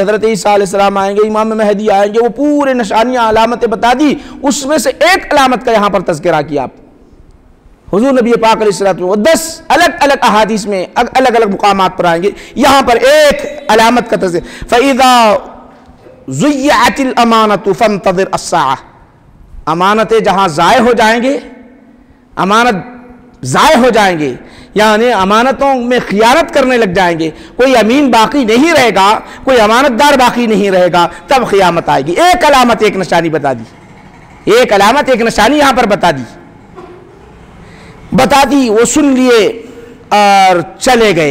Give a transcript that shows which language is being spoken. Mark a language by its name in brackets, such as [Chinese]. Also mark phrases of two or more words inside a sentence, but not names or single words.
[Urdu] حضرت عیسیٰ علیہ السلام آئیں گے، امام مہدی آئیں گے، وہ پورے نشانیاں علامتیں بتا دی. اس میں سے ایک علامت کا یہاں پر تذکرہ کیا آپ، حضور نبی پاک علیہ السلام 10 الگ الگ احادیث میں الگ الگ مقامات پر آئیں گے، یہاں پر ایک علامت کا تذکرہ. [Arabic] فإذا ضيعت الأمانة فانتظر الساعة, [Urdu] امانتیں جہاں ضائع ہو جائیں گے، امانت ضائع ہو جائیں گے، یعنی امانتوں میں خیانت کرنے لگ جائیں گے، کوئی امین باقی نہیں رہے گا، کوئی امانتدار باقی نہیں رہے گا، تب قیامت آئے گی. ایک علامت، ایک نشانی بتا دی، ایک علامت، ایک نشانی یہاں پر بتا دی، وہ سن لیے اور چلے گئے.